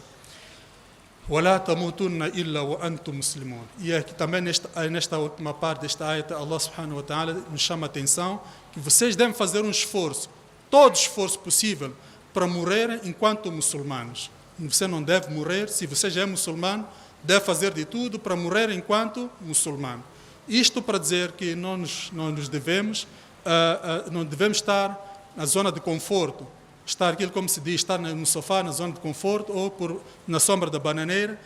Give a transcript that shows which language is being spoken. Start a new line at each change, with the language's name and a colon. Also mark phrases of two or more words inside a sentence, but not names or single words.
Arabic: وَلَا تَمُوتُنَّ إِلَّا وَأَنْتُمْ مُسْلِمُونَ.
Portuguese: E aqui também nesta última parte desta ayat, Allah
Arabic: سبحانه وتعالى
Portuguese: nos chama a atenção que vocês devem fazer um esforço, todo esforço possível, para morrerem enquanto muçulmanos. Você não deve morrer, se você já é muçulmano, deve fazer de tudo para morrer enquanto muçulmano. Isto para dizer que não devemos estar na zona de conforto, estar aquilo como se diz, estar no sofá, na zona de conforto, ou na sombra da bananeira.